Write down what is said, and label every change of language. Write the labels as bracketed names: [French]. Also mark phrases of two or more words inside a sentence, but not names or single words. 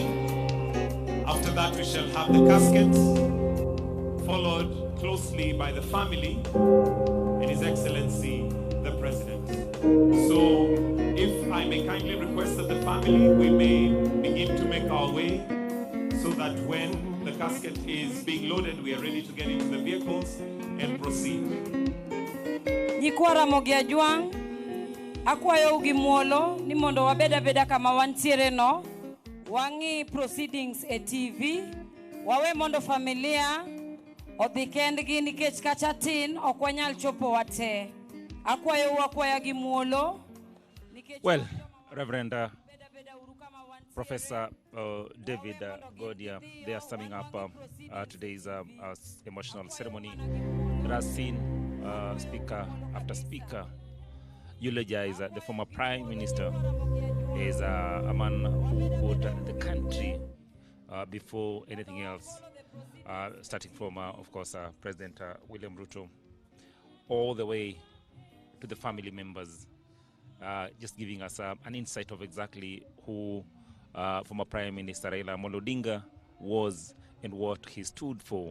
[English] After that, we shall have the casket, followed closely by the family and His Excellency, the President. So, if I may kindly request that the family, we may begin to make our way so that when the casket is being loaded, we are ready to get into the vehicles and proceed. [Luo (Kenya and Tanzania)] Nyikwara mogia juang, akwayo ugi muolo, ni mondo wabeda kama wantiere no, wangi proceedings e TV, wawe mondo familia, odhi kendgi nikech kacha tin okwanyal chopo wate. Akwayo wakwaya gi muolo. [English] Well, Reverend Professor David Godia, they are summing up today's emotional ceremony. That has seen speaker after speaker eulogize the former Prime Minister as a man who put the country before anything else, starting from, of course, President William Ruto, all the way to the family members, just giving us an insight of exactly who former Prime Minister Raila Odinga was and what he stood for.